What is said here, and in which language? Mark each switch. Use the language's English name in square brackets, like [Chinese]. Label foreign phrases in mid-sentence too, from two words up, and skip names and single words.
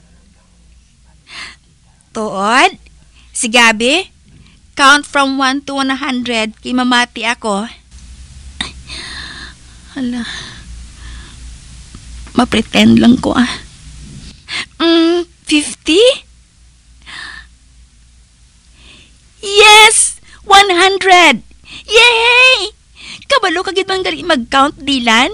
[Hiligaynon] Tuod, si Gabi, [English] count from 1 to 100 [Hiligaynon] kay mamati ako. Hala, mapretend lang ko 50? [English] Yes! [Hiligaynon] 100! Yay! Kabalo ka gid man gali mag-count, Dylan.